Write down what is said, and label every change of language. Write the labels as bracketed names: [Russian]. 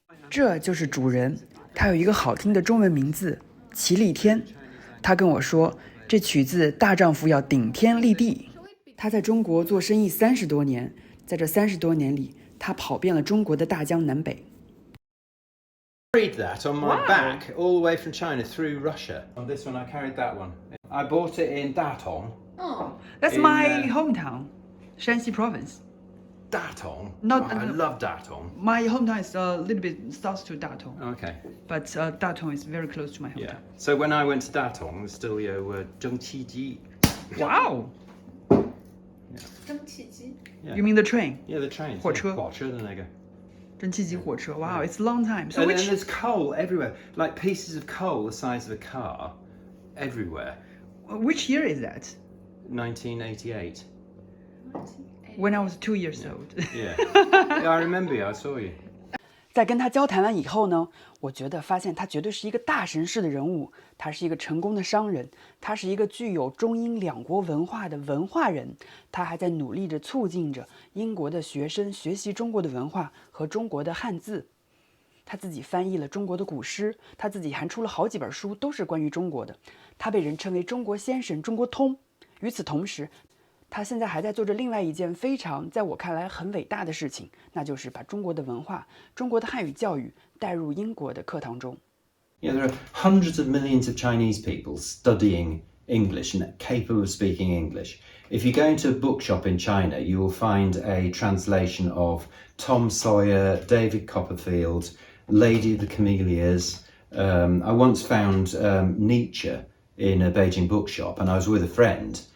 [Chinese] 这就是主人，他有一个好听的中文名字祈立天。他跟我说，这取自大丈夫要顶天立地。他在中国做生意30多年，在这30多年里，他跑遍了中国的大江南北。 [English] Carried that on my back all the way from China through Russia. On this one, I carried that one. I bought it in Datong. Oh, that's my hometown, Shanxi province. Datong? Not, I love Datong. My hometown is a little bit south to Datong. Okay. But Datong is very close to my hometown. Yeah. So when I went to Datong, there's still Zhengqiji. Wow. Yeah. You mean the train? Yeah, the train. [Chinese] 火车。火车的那个。蒸汽机火车. [English] Wow, it's a long time. So and which... there's coal everywhere, like pieces of coal the size of a car, everywhere. Which year is that? 1988. When I was 2 years old. Yeah. Yeah, I remember you. I saw you. [Chinese] 在跟他交谈完以后呢，我觉得发现他绝对是一个大神式的人物。他是一个成功的商人，他是一个具有中英两国文化的文化人。他还在努力着促进着英国的学生学习中国的文化和中国的汉字。他自己翻译了中国的古诗，他自己还出了好几本书，都是关于中国的。他被人称为中国先生、中国通。与此同时，他现在还在做着另外一件非常在我看来很伟大的事情，那就是把中国的文化、中国的汉语教育带入英国的课堂中。 [English] Yeah, there are hundreds of millions of Chinese people studying English and capable of speaking English. If you go into a bookshop in China, you will find a translation of Tom Sawyer, David Copperfield, Lady of the Camellias. I once found Nietzsche in a Beijing bookshop, and I was with a friend.